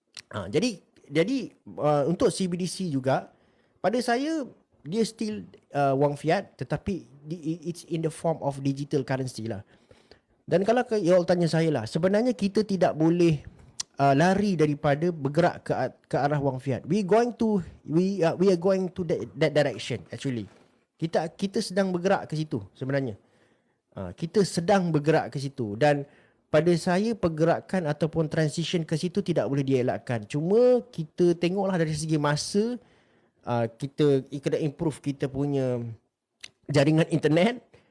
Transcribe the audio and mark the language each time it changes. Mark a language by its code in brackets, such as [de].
[ms] Jadi untuk CBDC juga, pada saya dia [en] still [ms] wang fiat, tetapi [en] it's in the form of digital currency lah. [ms] Dan kalau [en] you all [ms] tanya saya lah, sebenarnya kita tidak boleh lari daripada bergerak ke arah wang fiat. [en] We are going to that direction actually. [ms] Kita sedang bergerak ke situ sebenarnya. Kita sedang bergerak ke situ, dan pada saya pergerakan ataupun transition ke situ tidak boleh dielakkan. Cuma kita tengoklah dari segi masa, kita kena improve kita punya jaringan internet.